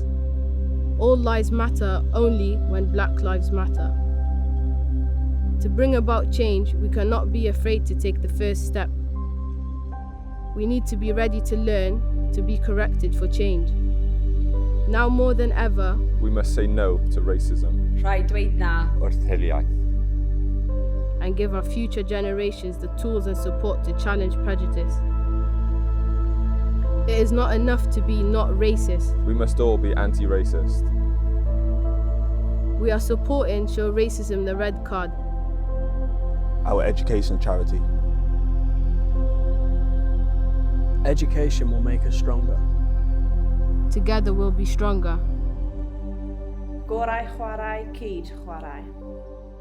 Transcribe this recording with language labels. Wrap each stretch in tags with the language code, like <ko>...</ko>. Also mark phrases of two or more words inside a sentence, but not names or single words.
<en>All lives matter only when Black Lives Matter. To bring about change, we cannot be afraid to take the first step. We need to be ready to learn, to be corrected for change. Now more than ever, we must say no to racism.</en> <cy>Rhaid dweud na wrth hiliaeth.</cy> <en>And give our future generations the tools and support to challenge prejudice. It is not enough to be not racist. We must all be anti-racist. We are supporting Show Racism the Red Card, our education charity. Education will make us stronger. Together we'll be stronger.</en> <cy>Gorau chwarae, cyd chwarae.</cy>